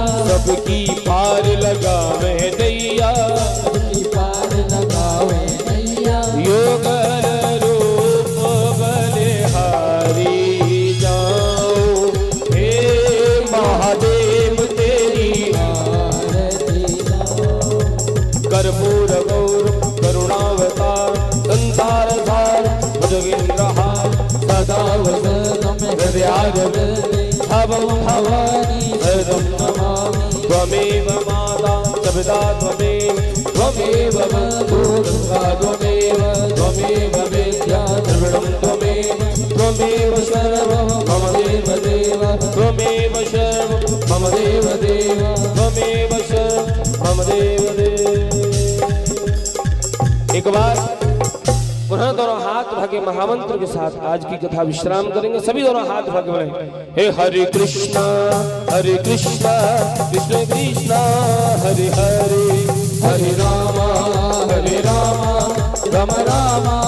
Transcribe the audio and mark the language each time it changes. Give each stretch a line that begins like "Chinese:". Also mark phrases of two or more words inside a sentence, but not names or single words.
Hindi: सबकी पार लगावे नैया। सबकी पार लगावे नैया। योगर रूप बलिहारी जाऊं। हे महादेव तेरी आरती गाऊं।
Sanskrit: कर्पूर गौर करुणावतार संसार सार भुजगेन्द्रहार सदा वसतं हृदयारविन्दे भवं भवानी शरणं नमामि त्वमेव माता च पिता त्वमेव बन्धु गङ्गा त्वमेव विद्या द्रविणं त्वमेव सर्वं मम देवदेव त्वमेव सर्वं मम देवदेव त्वमेव सर्वं मम देवदेव।
Hindi: एक बार पुनः दोनों हाथ भागे महामंत्र के साथ आज की कथा विश्राम करेंगे। सभी दोनों हाथ भागे बोले हे
Sanskrit: हरे कृष्णा कृष्ण कृष्ण हरे हरे हरे राम राम राम